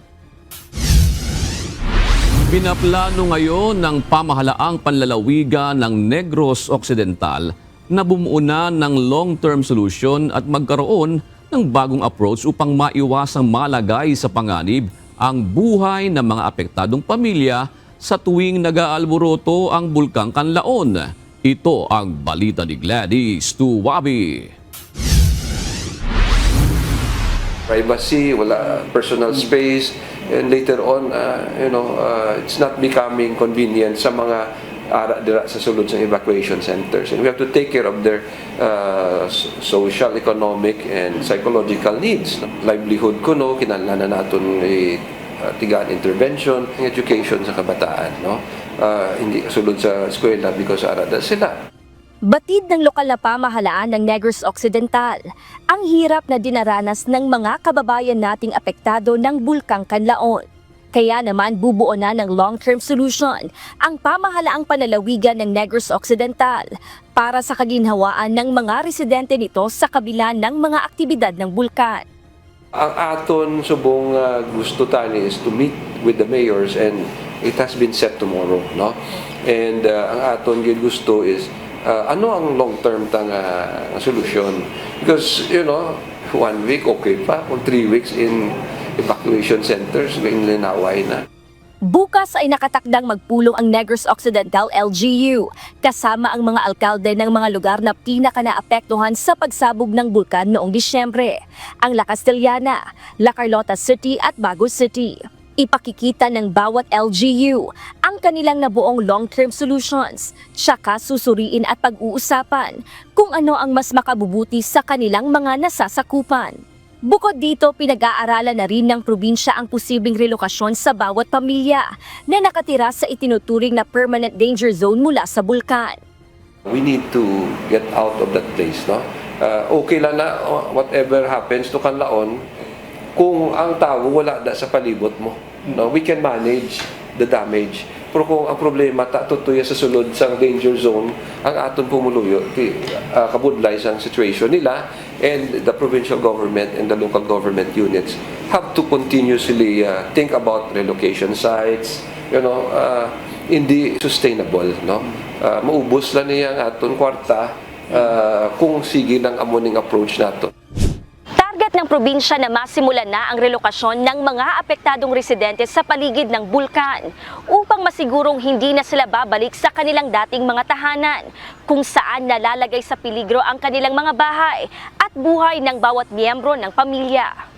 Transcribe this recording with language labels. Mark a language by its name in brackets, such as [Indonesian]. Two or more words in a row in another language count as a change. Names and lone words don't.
[Filipino] Pinaplano ngayon ng pamahalaang panlalawigan ng Negros Occidental na bumuo na ng [English] long-term solution [Filipino] at magkaroon ng bagong approach upang maiwasang malagay sa panganib ang buhay ng mga apektadong pamilya sa tuwing nag-aalboroto ang Bulkang Kanlaon. Ito ang balita ni Gladys Tuwabi. [English] Privacy, wala personal space, and later on, it's not becoming convenient [Hiligaynon] sa mga sa sulod sa [English] evacuation centers. And we have to take care of their social, economic, and psychological needs. [Hiligaynon] Livelihood kuno, kinahanglan na natin tigaan intervention, education sa kabataan. Hindi sulod sa eskwela because arada sila. [Filipino] Batid ng lokal na pamahalaan ng Negros Occidental ang hirap na dinaranas ng mga kababayan nating apektado ng Bulkang Kanlaon. Kaya naman bubuo na ng [English] long-term solution [Filipino] ang pamahalaang panlalawigan ng Negros Occidental para sa kaginhawaan ng mga residente nito sa kabila ng mga aktibidad ng bulkan. [Hiligaynon] Ang aton subong gusto tani [English] is to meet with the mayors, and it has been set tomorrow, no? [Hiligaynon] And ang aton gid gusto is ano ang [English] long-term solution? Because, 1 week okay pa, or 3 weeks in evacuation centers, [Hiligaynon] linaway na. [Filipino] Bukas ay nakatakdang magpulong ang Negros Occidental LGU kasama ang mga alkalde ng mga lugar na pinaka-naapektuhan sa pagsabog ng bulkan noong Disyembre, ang La Castellana, La Carlota City at Bago City. Ipakikita ng bawat LGU ang kanilang nabuong [English] long-term solutions, [Filipino] tsaka susuriin at pag-uusapan kung ano ang mas makabubuti sa kanilang mga nasasakupan. Bukod dito, pinag-aaralan na rin ng probinsya ang posibleng relokasyon sa bawat pamilya na nakatira sa itinuturing na [English] permanent danger zone [Filipino] mula sa bulkan. [English] We need to get out of that place, no? [Hiligaynon] Okay lang na [English] whatever happens to [Hiligaynon] Canlaon, kung ang tao wala na sa palibot mo, no, [English] we can manage the damage. [Hiligaynon] Pero kung ang problema tutuya sa sulod sa [English] danger zone, [Hiligaynon] ang aton pumuluyo, kabudlay sa situation nila, [English] and the provincial government and the local government units have to continuously think about relocation sites, hindi sustainable, no? [Hiligaynon] Maubos lang niya ang aton kwarta kung sige ng amuning approach nato. [Filipino] Target ng probinsya na masimulan na ang relokasyon ng mga apektadong residente sa paligid ng bulkan upang masigurong hindi na sila babalik sa kanilang dating mga tahanan kung saan nalalagay sa peligro ang kanilang mga bahay at buhay ng bawat miyembro ng pamilya.